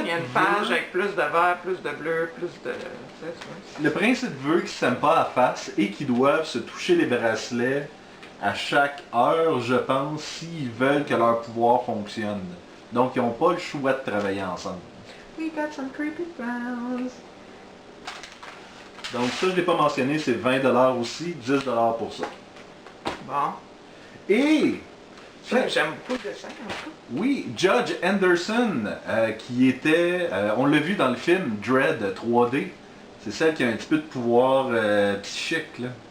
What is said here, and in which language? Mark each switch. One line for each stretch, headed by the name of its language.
French: il y a une veut- page avec plus de vert, plus de bleu, plus de... tu sais, Le principe veut qu'ils ne s'aiment pas à face et qu'ils doivent se toucher les bracelets à chaque heure, je pense, s'ils veulent que leur pouvoir fonctionne. Donc, ils n'ont pas le choix de travailler ensemble.
English: We got some creepy clowns.
French: Donc, ça, je ne l'ai pas mentionné, c'est 20$ aussi, 10$ pour ça. Bon. Et, J'aime beaucoup le dessin, en tout. oui, Judge Anderson, qui était, on l'a vu dans le film Dread 3D, c'est celle qui a un petit peu de pouvoir psychique, là.